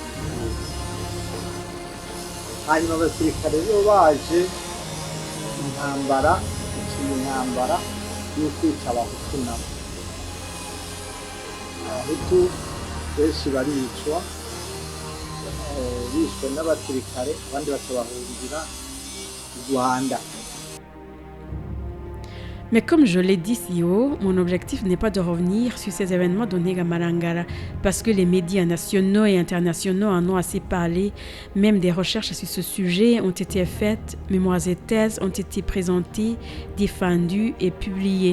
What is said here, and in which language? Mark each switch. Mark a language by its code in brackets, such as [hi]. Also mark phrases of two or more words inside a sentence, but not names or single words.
[rn] hanyuma abasirikare rero baje intambara yo kwica abahutu nabo abahutu benshi baricwa bishwe n'abasirikare abandi bakabahungira u Rwanda. [fr] Mais comme je l'ai dit si haut, mon objectif n'est pas de revenir sur ces événements de Ntega Marangara, parce que les médias nationaux et internationaux en ont assez parlé. Même des recherches sur ce sujet ont été faites, mémoires et thèses ont été présentées, défendues et publiées.